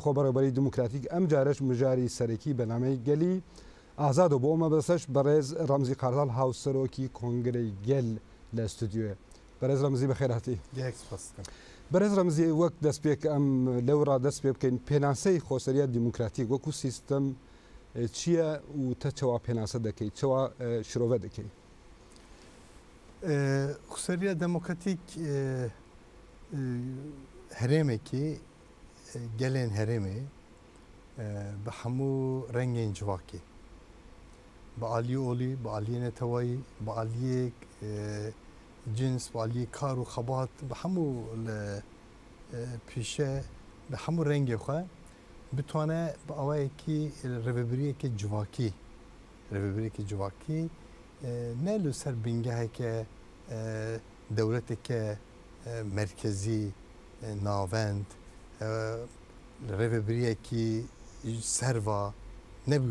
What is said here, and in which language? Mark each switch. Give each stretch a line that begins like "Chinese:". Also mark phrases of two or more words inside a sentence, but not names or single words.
Central Kurdish: خۆبڕێوەبەری دیموکراتیک ئەم جارش مژاری سەرەکی بەنامەی گەلی ئازادە بۆ ئەمە بەسەش بەڕێز ڕەمزی قارداڵ هاوسەرۆکی کۆنگرەی گەل لە ستودیۆیە بەڕێز ڕەمزی بەخێرهاتی بەڕێز ڕەمزی وەک دەست پێک ئەم لەوڕا دەست پێ بکەین پێناسەی خۆسەریە دیموکراتیک وەکو سیستەم چییە و تە چاوا پێناسە دەکەیت چاوا شرۆڤە دەکەیت
Kurdish: خۆسەریە دەموکراتیک هەرێمێکی gelên herêmê bi hemû rengên civakê bi aliyê olî bi aliyê netewayî bi aliyê cins bi aliyê kar û xebat bi hemû li pîşe bi hemû rengê xwe bitwane bi awayekî rêvebiriyekê civakî ne li ser bingeheke dewleteke merkezî navend rêvebiriyekî serva nebû